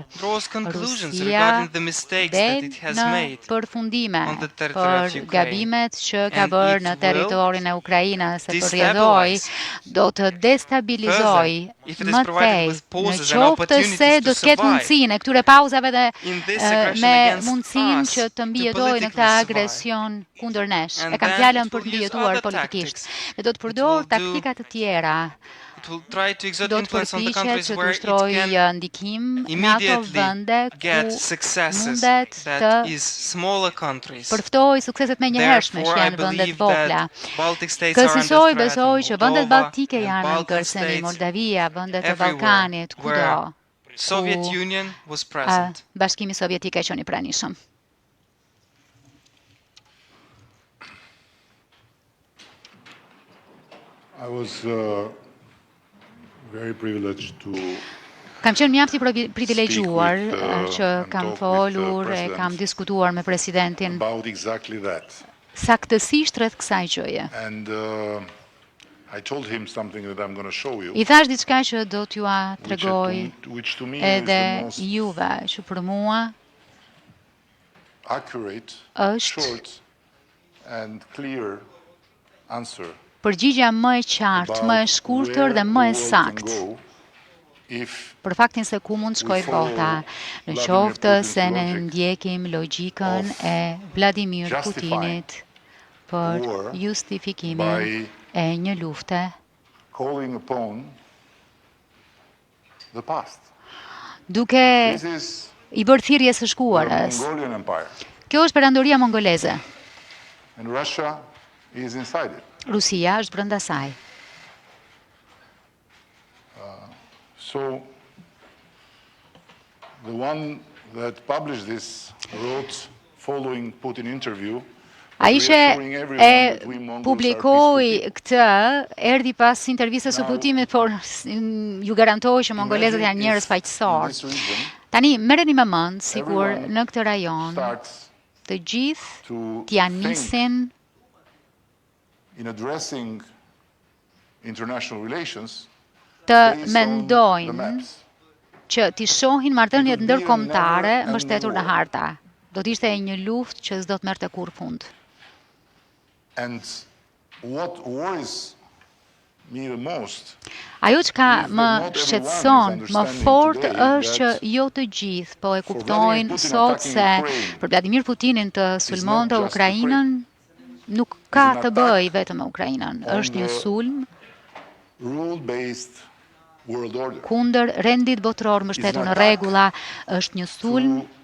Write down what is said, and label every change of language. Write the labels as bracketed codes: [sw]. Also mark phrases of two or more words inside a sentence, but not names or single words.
[sq] Rusia del në përfundime për gabimet që ka bërë në territorin e Ukrainës, se përrjedhoi do të destabilizoj më tej, në qoftë se do të ketë mundësinë e këtyre pauzave dhe me mundësinë që të mbijetojë në këtë agresion kundër nesh. E kam fjalën për të mbijetuar politikisht. Dhe do të përdor taktika të tjera [en] it will try to exert [sq] do të [en] influence on the [sq] përpiqet [en] countries [sq] që të [en] where it [sq] ushtrojë [en] can [sq] ndikim në ato [en] immediately [sq] vende [en] get [sq] ku [en] successes [sq] mundet [en] that [sq] të [en] is smaller countries. [sq] përftoj sukseset me njëhershme që [en] Therefore, I [sq] janë vendet [en] believe [sq] vogla. [en] that Baltic states are under [sq] Kësaj [en] threat, [sq] besoj [en] and [sq] që vendet [en] Moldova [sq] baltike [en] and [sq] janë në [en] Balkan [sq] kërcënim, [en] states [sq] Moldavia, vendet e [en] everywhere [sq] Ballkanit, [en] where [sq] kudo. [en] Soviet Union was present. [sq] Bashkimi Sovjetik e qenë i pranishëm. [en] I was very privileged to [sq] Kam qenë mjaft i privilegjuar [en] speak with, [sq] që [en] and [sq] kam [en] talk with the [sq] folur e [en] president [sq] kam diskutuar me presidentin [en] about exactly that. [sq] saktësisht rreth kësaj gjëje. [en] And I told him something that I'm going to show you, I [sq] thash diçka që do t'jua tregoj [en] which to me is [sq] edhe [en] the most [sq] juve, që për mua [en] accurate, [sq] është [en] short, and clear answer [sq] përgjigja më e qartë, më e [en] about [sq] shkurtër dhe [en] where [sq] më e [en] the world can [sq] saktë [en] go if [sq] për faktin se ku mund shkoj bota, në [en] Vladimir [sq] qoftë [en] Putin's [sq] se ne [en] logic [sq] ndjekim logjikën [en] of [sq] e Vladimir [en] justifying [sq] Putinit për [en] war [sq] justifikimin [en] by [sq] e një lufte [en] calling upon the past. [sq] duke [en] This is [sq] i bërë thirrje së [en] the [sq] shkuarës. [en] Mongolian Empire, [sq] Kjo është perandoria mongoleze. [en] and Russia is inside it. [sq] Rusia është brenda saj. [en] So the one that published this wrote following Putin interview, [sq] Ai që [en] reassuring everyone [sq] e [en] that we Mongols are [sq] publikoi [en] peaceful people. [sq] këtë, erdhi pas intervistës së [en] Now, [sq] Putinit, por ju garantoj që mongolezët janë [en] Imagine [sq] njerëz [en] if in [sq] paqësorë. [en] this region [sq] Tani merreni me mend, sikur [en] everyone [sq] në këtë rajon [en] starts [sq] të gjithë [en] to [sq] t'ja [en] think [sq] nisin [en] in addressing international relations [sq] të [en] based on the [sq] mendojnë [en] maps. [sq] që t'i shohin marrëdhëniet [en] It would be a [sq] ndërkombëtare [en] never-ending [sq] mbështetur në [en] war. [sq] harta. Do të ishte një luftë që s'do të merrte kurrë fund. [en] And what worries me the most [sq] Ajo që ka [en] is that [sq] më [en] not [sq] shqetëson [en] everyone is [sq] më [en] understanding [sq] fort [en] today [sq] është që [en] that [sq] jo të gjithë po e [en] for [sq] kuptojnë [en] Vladimir Putin [sq] sot [en] attacking [sq] se [en] Ukraine [sq] për Vladimir Putinin të sulmonte [en] just [sq] Ukrainën nuk ka [en] an [sq] të [en] attack [sq] bëjë vetëm me Ukrainën. [en] on [sq] Është një [en] the [sq] sulm [en] rule-based world order. [sq] kundër rendit botror mbështetur në rregulla, është një sulm